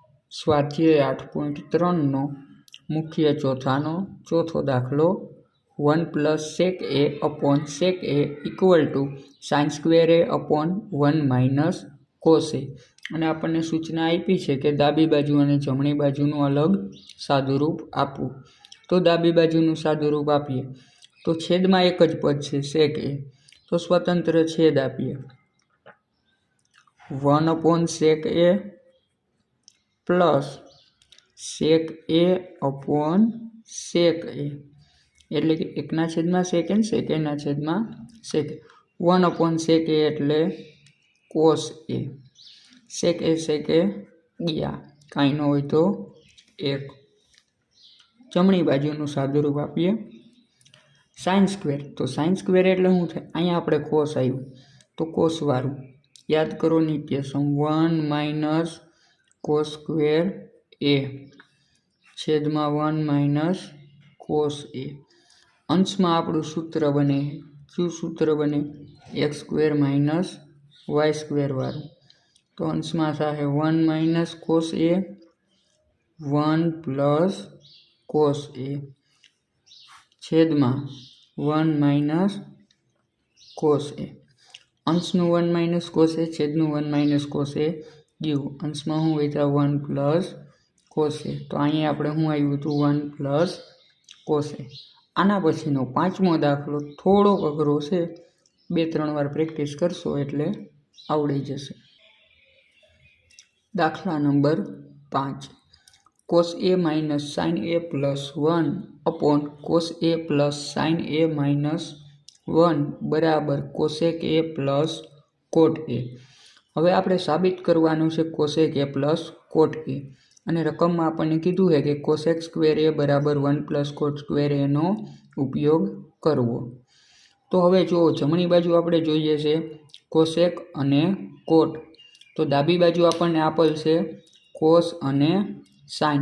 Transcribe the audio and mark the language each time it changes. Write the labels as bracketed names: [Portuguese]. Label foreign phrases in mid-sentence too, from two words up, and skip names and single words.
[Gujarati] સ્વાધ્યાય 8.3 મુખ્ય ચોથો દાખલો [English] 1 + sec a upon sec a equal to sin square a upon 1 - cos a. [Gujarati] અને આપણને સૂચના આપી છે કે ડાબી બાજુ અને જમણી બાજુનું અલગ સાદુરૂપ આપવું. તો ડાબી બાજુનું સાદુરૂપ આપીએ તો છેદમાં એક જ પદ છે [English] sec a, [Gujarati] તો સ્વતંત્ર છેદ આપીએ 1 / [English] sec a plus sec a upon sec a, [Gujarati] એટલે કે 1/sec અને [English] sec a/sec. [Gujarati] 1 / [English] sec a [Gujarati] એટલે [English] cos a, sec a [Gujarati] ગયા, કાંઈ ન હોય તો 1. જમણી બાજુનું સાદુરૂપ આપીએ [English] sin square, [Gujarati] તો [English] sin square [Gujarati] એટલે શું થાય? અહીંયા આપણે cos આવ્યું તો cos વાળું યાદ કરો નિત્યસમ [English] 1 - cos square a [Gujarati] છેદમાં [English] 1 - cos a. [Gujarati] અંશમાં આપણું સૂત્ર બને, શું સૂત્ર બને? x² - y² વાળું. તો અંશમાં થાય 1 - [English] cos a 1 + cos a છેદમાં 1 - cos a. [Gujarati] અંશનું 1 - [English] cos a [Gujarati] છેદનું 1 - [English] cos a [Gujarati] ગયું. અંશમાં શું વધ્યા? 1 + [English] cos a. [Gujarati] તો અહીંયા આપણે શું આવ્યું હતું? [English] 1 + cos a. [Gujarati] આના પછીનો પાંચમો દાખલો થોડોક અઘરો છે, 2-3 વાર પ્રેક્ટિસ કરશો એટલે આવડી જશે. દાખલા નંબર 5 [English] cos a - sin a + 1 upon cos a + sin a - 1 બરાબર cosec a + cot a. [Gujarati] હવે આપણે સાબિત કરવાનું છે [English] cosec a + cot a, [Gujarati] અને રકમમાં આપણને કીધું છે કે [English] cosec square a [Gujarati] બરાબર [English] 1 + cot square a [Gujarati] નો ઉપયોગ કરવો. તો હવે જો જમણી બાજુ આપણે જોઈએ છે cosec અને cot, તો ડાબી બાજુ આપણને આપેલ છે cos અને sin.